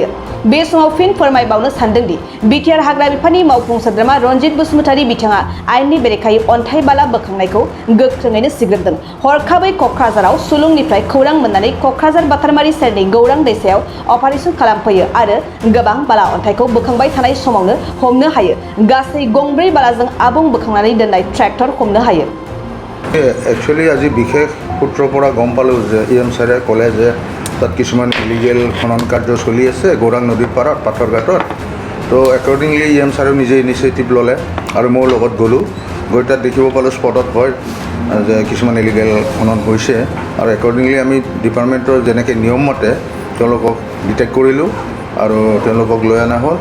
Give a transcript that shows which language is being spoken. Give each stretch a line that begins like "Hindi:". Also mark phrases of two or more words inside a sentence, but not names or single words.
Bodo: बे समाव फिन फोरमायबावनो सानदोंदि बिटिआर हाग्रा बिफाननि मावफुं सोद्रोमा रनजित बसुमतारी बिथाङा आयेननि बेरेखायै अन्थाइ बाला बोखांनायखौ गोख्रोङैनो सिग्रोमदों। हरखाबै क'क्राझाराव सुलुंनिफ्राय खौरां मोननानै क'क्राझार बातारमारि साइडनि गौरां दैसायाव अपारेशन खालामफैयो आरो गोबां बाला अन्थाइखौ बोखांबाय थानाय समावनो हमनो हायो। गासै गंब्रै बालाजों आबुं बोखांनानै दोननाय ट्रेक्टर हमनो हायो।
Assamese: एक्चुअली আজি বিশেষ সূত্ৰৰ পৰা গম পালোঁ যে EM ছাৰে ক'লে যে তাত কিছুমান ইলিগেল খনন কাৰ্য চলি আছে গৌৰাং নদীৰ পাৰত পাথৰঘাটত। তো একৰ্ডিংলি EM ছাৰেও নিজে ইনিচিয়েটিভ ল'লে আৰু মই লগত গ'লোঁ। গৈ তাত দেখিব পালোঁ স্পটত হয় যে কিছুমান ইলিগেল খনন হৈছে আৰু একৰ্ডিংলি আমি ডিপাৰ্টমেণ্টৰ যেনেকৈ নিয়ম মতে তেওঁলোকক ডিটেক্ট কৰিলোঁ আৰু তেওঁলোকক লৈ অনা হ'ল।